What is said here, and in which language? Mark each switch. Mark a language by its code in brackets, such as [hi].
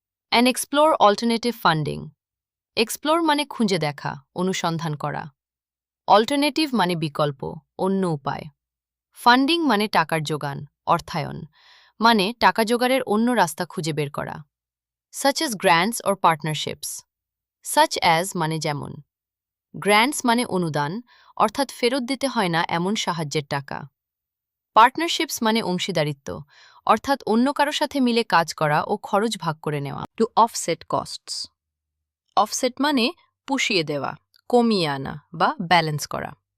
[en] And explore alternative funding. [bn] Explore মানে খুঁজে দেখা, অনুসন্ধান করা। অল্টারনেটিভ মানে বিকল্প, অন্য উপায়। ফান্ডিং মানে টাকার যোগান, অর্থায়ন, মানে টাকা জোগাড়ের অন্য রাস্তা খুঁজে বের করা। [en] such as grants or partnerships. [bn] such as মানে যেমন। গ্র্যান্টস মানে অনুদান, অর্থাৎ ফেরত দিতে হয় না এমন সাহায্যের টাকা। পার্টনারশিপস মানে অংশীদারিত্ব, অর্থাৎ অন্য কারো সাথে মিলে কাজ করা ও খরচ ভাগ করে নেওয়া। [en] To offset costs. [bn] অফসেট মানে পুষিয়ে দেওয়া, কমিয়ে আনা বা ব্যালেন্স করা।